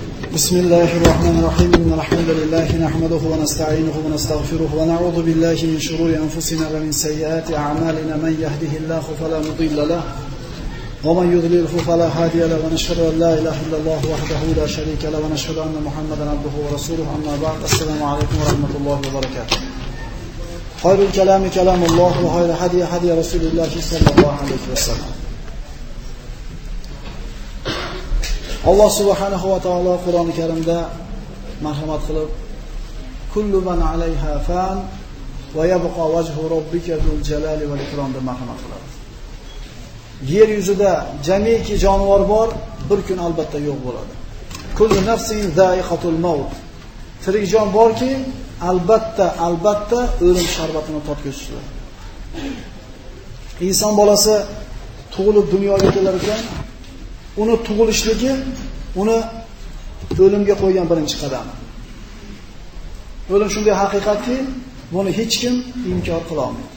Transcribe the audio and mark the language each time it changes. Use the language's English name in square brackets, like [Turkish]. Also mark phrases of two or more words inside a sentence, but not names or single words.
[Arabic] بسم الله الرحمن الرحيم إن الحمد لله نحمده ونستعينه ونستغفره ونعوذ بالله من شرور أنفسنا ومن سيئات أعمالنا من يهده الله فلا مضل له ومن يضلله فلا هادي له ونشهد أن لا إله إلا الله وحده لا شريك له ونشهد أن محمدا عبده ورسوله أما بعد السلام عليكم ورحمة الله وبركاته خير الكلام كلام الله وخير الهدي هدي رسول الله صلى الله عليه وسلم. [Uzbek] Allah subhanahu va taolo Qur'oni Karimda marhamat qilib [Arabic] كل من عليها فان ويبقى وجه ربك ذو الجلال والإكرام [Uzbek] deb marhamat qiladi. Yer yuzida jamiki jonivor bor, bir kun albatta yo'q bo'ladi. [Arabic] كل نفس ذائقة الموت. [Uzbek] Tirik jon borki, albatta o'lim sharbatini tatguchi. Inson bolasi tug'ilib dunyoga kelar ekan, uni tug'ilishligi uni o'limga qo'ygan birinchi qadam. O'lim shunday haqiqatki, buni hech kim inkor qila olmaydi.